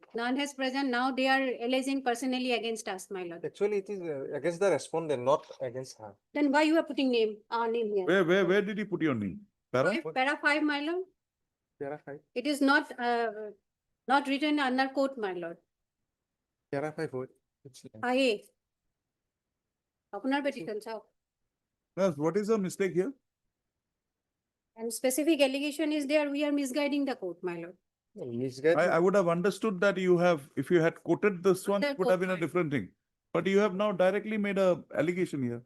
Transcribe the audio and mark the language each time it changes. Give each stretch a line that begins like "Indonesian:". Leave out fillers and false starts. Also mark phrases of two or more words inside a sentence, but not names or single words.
English: None has present. Now they are alleging personally against us, my lord. actually it is against the respondent, not against her. Then why you are putting our name here? Where did you put your name? Para? Para 5, my lord. Para 5. It is not written under court, my lord. Para 5 vote. IA. Apnar petition, sir. Yes, what is the mistake here? And specific allegation is there, we are misguiding the court, my lord. I would have understood that you have, if you had quoted this one, Other it would have quote, been a different thing. But you have now directly made a allegation here.